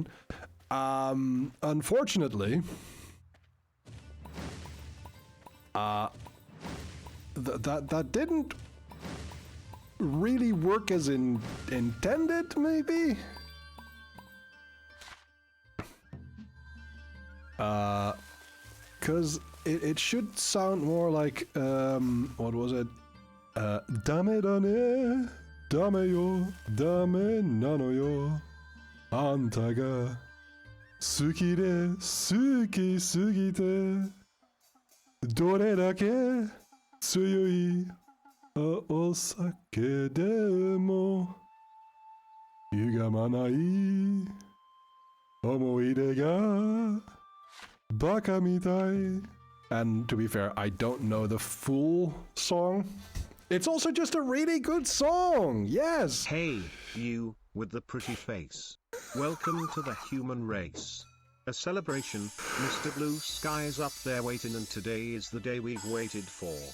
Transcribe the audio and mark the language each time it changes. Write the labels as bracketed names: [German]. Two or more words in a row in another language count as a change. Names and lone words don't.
[English] Unfortunately, that didn't really work as intended, maybe? Because it should sound more like, what was it? [Japanese] Dame dane, dame yo, dame nano yo, anta ga suki de suki sugite, dore dake 強いお酒でも歪まない思い出がバカみたい. [English] And to be fair, I don't know the full song. It's also just a really good song. Yes. Hey, you with the pretty face. Welcome to the human race. A celebration. Mr. Blue Sky is up there waiting, and today is the day we've waited for.